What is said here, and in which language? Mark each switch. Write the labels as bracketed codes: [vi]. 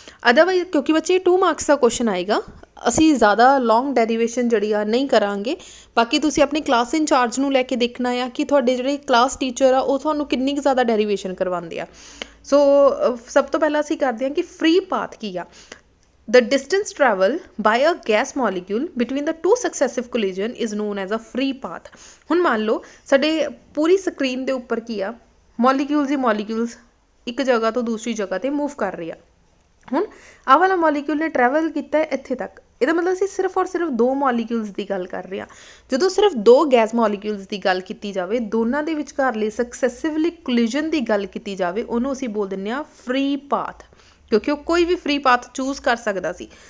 [pa] Otherwise ਕਿਉਂਕਿ ਬੱਚੇ 2 marks ਦਾ question ਆਏਗਾ, ਅਸੀਂ ਜ਼ਿਆਦਾ ਲੌਂਗ ਡੈਰੀਵੇਸ਼ਨ ਜਿਹੜੀ ਆ ਨਹੀਂ ਕਰਾਂਗੇ। ਬਾਕੀ ਤੁਸੀਂ ਆਪਣੀ ਕਲਾਸ ਇੰਚਾਰਜ ਨੂੰ ਲੈ ਕੇ ਦੇਖਣਾ ਆ ਕਿ ਤੁਹਾਡੇ ਜਿਹੜੇ ਕਲਾਸ ਟੀਚਰ ਆ ਉਹ ਤੁਹਾਨੂੰ ਕਿੰਨੀ ਕੁ ਜ਼ਿਆਦਾ ਡੈਰੀਵੇਸ਼ਨ ਕਰਵਾਉਂਦੇ ਆ। ਸੋ ਸਭ ਤੋਂ ਪਹਿਲਾਂ ਅਸੀਂ ਕਰਦੇ ਹਾਂ ਕਿ ਫ੍ਰੀ ਪਾਥ ਕੀ ਆ। [en] The distance travel by a gas molecule between the two successive collision is known as a free path। [pa] ਹੁਣ ਮੰਨ ਲਓ ਸਾਡੇ ਪੂਰੀ ਸਕਰੀਨ ਦੇ ਉੱਪਰ ਕੀ ਆ, ਮੋਲੀਕਿਊਲਸ ਹੀ ਮੋਲੀਕਿਊਲਸ ਇੱਕ ਜਗ੍ਹਾ ਤੋਂ ਦੂਸਰੀ ਜਗ੍ਹਾ ਤੇ ਮੂਵ ਕਰ ਰਹੀ ਆ। ਹੁਣ ਆਹ ਵਾਲਾ ਮੋਲੀਕਿਊਲ ਨੇ ਟਰੈਵਲ ਕੀਤਾ ਇੱਥੇ ਤੱਕ, ਇਹਦਾ ਮਤਲਬ ਅਸੀਂ ਸਿਰਫ ਔਰ ਸਿਰਫ 2 ਮੋਲੀਕਿਊਲਸ ਦੀ ਗੱਲ ਕਰ ਰਹੇ ਹਾਂ। ਜਦੋਂ ਸਿਰਫ 2 ਗੈਸ ਮੋਲੀਕਿਊਲਸ ਦੀ ਗੱਲ ਕੀਤੀ ਜਾਵੇ, ਦੋਨਾਂ ਦੇ ਵਿਚਕਾਰਲੇ ਸਕਸੈਸਿਵਲੀ ਕੋਲੀਜਨ ਦੀ ਗੱਲ ਕੀਤੀ ਜਾਵੇ, ਉਹਨੂੰ ਅਸੀਂ ਬੋਲ ਦਿੰਦੇ ਹਾਂ ਫ੍ਰੀ ਪਾਥ, ਕਿਉਂਕਿ ਉਹ ਕੋਈ ਵੀ ਫ੍ਰੀ ਪਾਥ ਚੂਜ਼ ਕਰ ਸਕਦਾ ਸੀ।